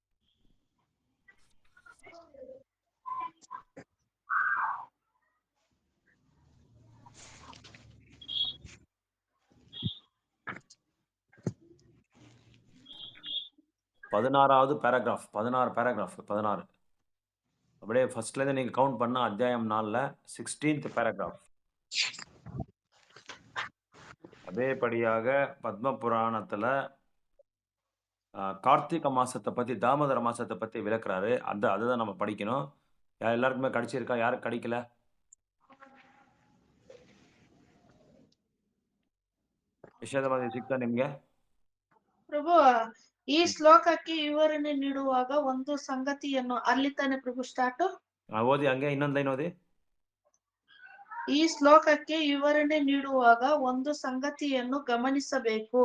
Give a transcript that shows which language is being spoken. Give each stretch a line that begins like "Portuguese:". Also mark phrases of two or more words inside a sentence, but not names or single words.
Tamil: பதினாறாவது பேராகிராஃப் 16 அப்படியே ஃபர்ஸ்ட்ல இருந்து நீங்க கவுண்ட் பண்ணா அத்தியாயம் 4ல 16th பேராகிராஃப். அதேபடியாக பத்ம புராணத்துல கார்த்திகை மாசத்தை பத்தி தாமோதர மாசத்தை பத்தி விளக்குறாரு. அதுதான் நம்ம படிக்கணும். எல்லாருக்குமே கிடைச்சிருக்கா? யாருக்கு கிடைக்கல?
Kannada: ವಿಷಯದ ಸಿಗ್ತಾ ನಿಮ್ಗೆ? ಪ್ರಭು, ಈ ಶ್ಲೋಕಕ್ಕೆ ವಿವರಣೆ ನೀಡುವಾಗ ಒಂದು ಸಂಗತಿಯನ್ನು ಅಲ್ಲಿ ತಾನೆ ಪ್ರಭು ಸ್ಟಾರ್ಟ್. ಓದಿ ಹಂಗೆ ಇನ್ನೊಂದ್ ಲೈನ್ ಓದಿ. ಈ ಶ್ಲೋಕಕ್ಕೆ ವಿವರಣೆ ನೀಡುವಾಗ ಒಂದು ಸಂಗತಿಯನ್ನು ಗಮನಿಸಬೇಕು.